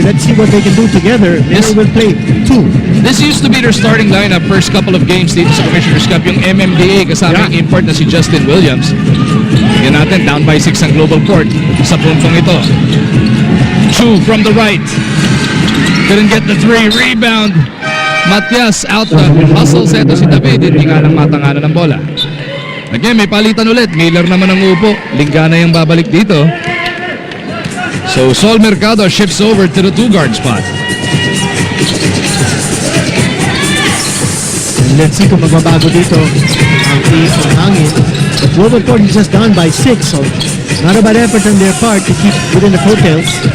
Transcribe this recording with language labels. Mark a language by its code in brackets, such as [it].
[en] Let's see what they can do together. Miller will play 2. This used to be their starting lineup first couple of games [tl] dito sa [en] Commissioner's Cup. [tl] Yung MMDA kasama yung import na si Justin Williams. Tignan natin, down by 6 ang GlobalPort sa puntong ito. [en] Chu from the right. Couldn't get the 3. Rebound. Matias out the hustle seto si David. [tl] Hindi nga lang matanganan ng bola. Again, may palitan ulit. Miller naman ang upo. Linganay ang babalik dito. [en] So Sol Mercado shifts over to the 2-guard spot. Let's see [tl] kung magbabago dito ang team ng hangin. [en] But GlobalPort is just down by 6, so not a bad effort on their part to keep within the coattails.